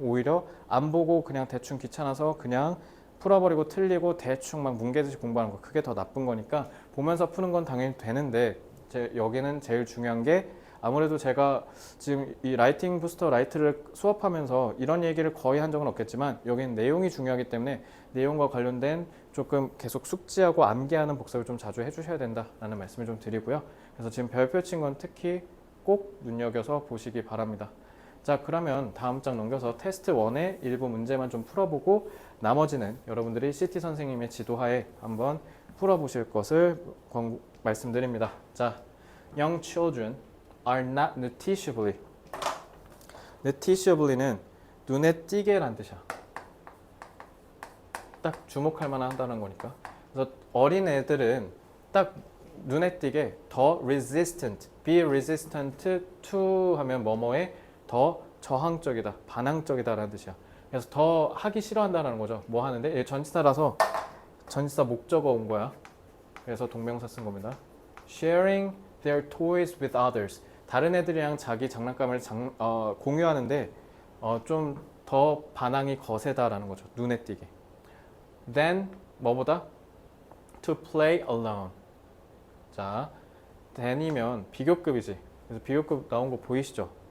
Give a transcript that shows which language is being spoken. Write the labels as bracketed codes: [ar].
[ko] 오히려 안 보고 그냥 대충 귀찮아서 그냥 풀어버리고 틀리고 대충 막 뭉개듯이 공부하는 거 그게 더 나쁜 거니까 보면서 푸는 건 당연히 되는데 여기는 제일 중요한 게 아무래도 제가 지금 이 라이팅 부스터 라이트를 수업하면서 이런 얘기를 거의 한 적은 없겠지만 여기는 내용이 중요하기 때문에 내용과 관련된 조금 계속 숙지하고 암기하는 복습을 좀 자주 해주셔야 된다라는 말씀을 좀 드리고요. 그래서 지금 별표 친 건 특히 꼭 눈여겨서 보시기 바랍니다. 자 그러면 다음 장 넘겨서 테스트 1의 일부 문제만 좀 풀어보고 나머지는 여러분들이 CT 선생님의 지도하에 한번 풀어보실 것을 말씀드립니다. [en] 자, young children are not noticeably. [ko] noticeably는 눈에 띄게란 뜻이야. 딱 주목할 만하다는 거니까. 그래서 어린 애들은 딱 눈에 띄게 더 resistant, [en] be resistant to [ko] 하면 뭐뭐에 더 저항적이다, 반항적이다라는 뜻이야. 그래서 더 하기 싫어한다는 거죠. 뭐 하는데? 얘 전치사라서 전치사 목적어 온 거야. 그래서 동명사 쓴 겁니다. [en] Sharing their toys with others. [ko] 다른 애들이랑 자기 장난감을 공유하는데 좀 더 반항이 거세다라는 거죠. 눈에 띄게. [en] Then [ko] 뭐보다? [en] To play alone. [ko] 자, then이면 비교급이지. 그래서 비교급 나온 거 보이시죠?